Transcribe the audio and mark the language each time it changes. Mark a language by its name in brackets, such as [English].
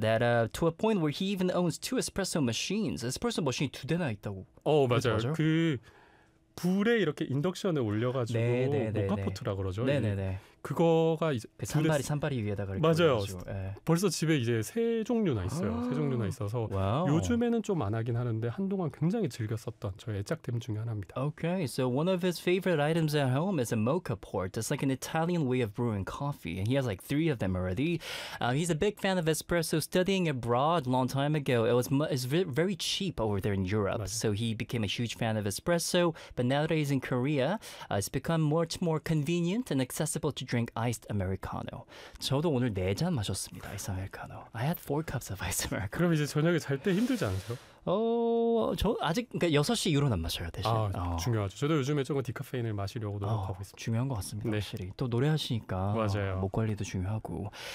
[English] That to a point where he even owns 2 espresso machines. [Korean] Espresso machine 두 대나 있다고. 맞아요. 맞아요. 그 불에 이렇게 인덕션을 올려가지고 네네네네. 모카포트라 그러죠. 네네네. 그거가 이제 그 산발이 위에다가 이렇게 맞아요. 올려가지고. 네. 벌써 집에 이제 세 종류나 있어요. 세 종류나 있어서 와우. 요즘에는 좀 안 하긴 하는데 한동안 굉장히 즐겼었던 저의 애착템 중에 하나입니다. [English] Okay, so one of his favorite items at home is a mocha pot. It's like an Italian way of brewing coffee, and he has like 3 of them already. He's a big fan of espresso. Studying abroad long time ago, it's very cheap over there in Europe. [Korean] 맞아요. [English] So he became a huge fan of espresso. But nowadays in Korea, it's become much more convenient and accessible to drink iced Americano. [Korean] 저도 오늘 네 잔 마셨습니다. [English] Iced Americano. I had 4 cups of iced Americano. [Korean] 그럼 이제 저녁에 잘 때 힘들지 않으세요? 저 아직 그러니까 6시 이후로는 안 마셔야 되죠. 중요하죠. 저도 요즘에 조금 디카페인을 마시려고 노력하고 있습니다. 중요한 것 같습니다. 네. 확실히. 또 노래하시니까 맞아요. 목 관리도 중요하고.